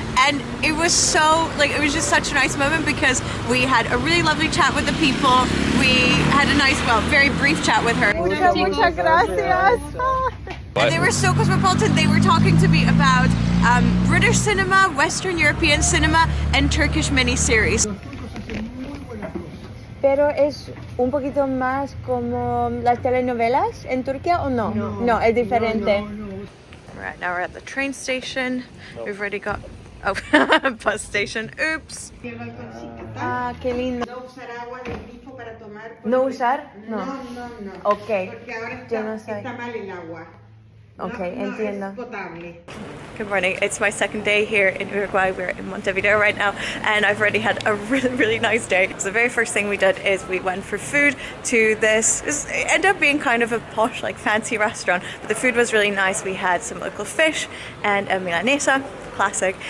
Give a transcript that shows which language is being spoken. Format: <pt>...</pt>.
<en>And it was so, like, it was just such a nice moment because we had a really lovely chat with the people. We had a nice, well, very brief chat with her.</en> <es>Muchas gracias.</es> <en>And they were so cosmopolitan. They were talking to me about British cinema, Western European cinema, and Turkish miniseries.</en> <es>Pero es un poquito más como las telenovelas en Turquía, ¿o no? No, es diferente.</es> <en>Right, now we're at the train station. We've already got... Oh, bus station. Oops.</en> <es>Ah, qué lindo. No usar agua del grifo para tomar. ¿No usar? No. No. Ok. Porque ahora está mal el agua. Okay, entiendo.</es> <en>Good morning. It's my second day here in Uruguay. We're in Montevideo right now, and I've already had a really nice day. So the very first thing we did is we went for food to this. It ended up being kind of a posh, like fancy restaurant, but the food was really nice. We had some local fish and a milanesa. Classic.</en>